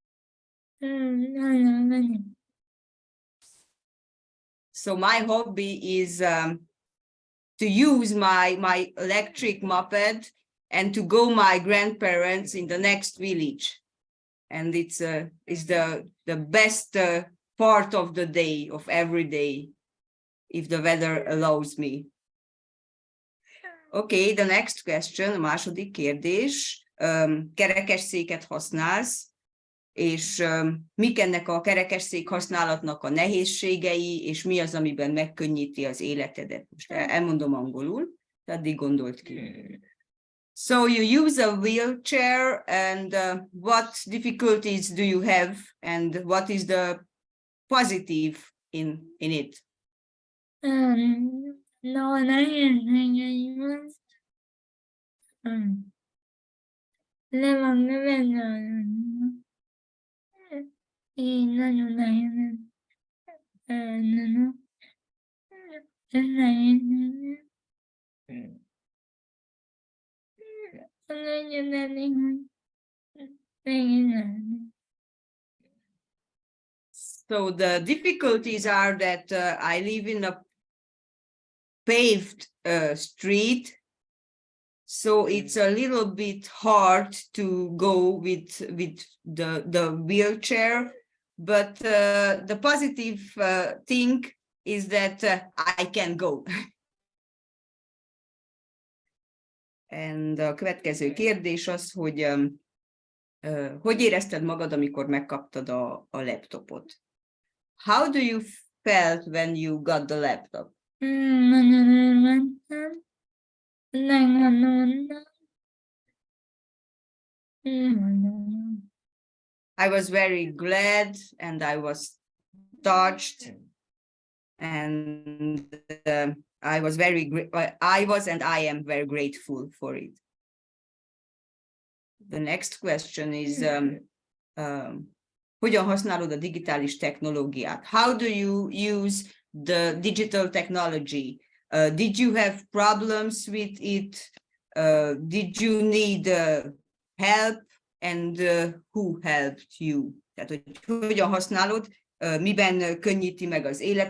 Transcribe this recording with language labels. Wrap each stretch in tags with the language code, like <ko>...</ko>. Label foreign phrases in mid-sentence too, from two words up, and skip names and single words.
<en>So my hobby is to use my electric moped and to go my grandparents in the next village. And it's the best part of the day, of every day, if the weather allows me. Okay, the next question,</en> <hu>a második kérdés. Kerekesszéket használsz, és mik ennek a kerekesszék használatnak a nehézségei, és mi az, amiben megkönnyíti az életedet? Most elmondom angolul, addig gondolt ki.</hu> <en>So you use a wheelchair, and what difficulties do you have, and what is the positive in it?</en> <hu>No, nehézségeim le van növelve. Így nagyon nehéz. Ez nehéz.</hu> <en>So the difficulties are that I live in a paved street, so it's a little bit hard to go with the wheelchair, but the positive thing is that I can go.</en> <hu>And a következő kérdés az, hogy hogy érezted magad, amikor megkaptad a laptopot?</hu> <en>How do you felt when you got the laptop?</en> <hu>Nagyon örültem.</hu> <en>I was very glad and I was touched, and I was and I am very grateful for it. The next question is,</en> <hu>hogyan használod a digitális technológiát?</hu> <en>How do you use the digital technology? Did you have problems with it? Did you need help? And who helped you?</en> <hu>Tehát, hogy hogyan használod, miben könnyíti meg az élet?</hu>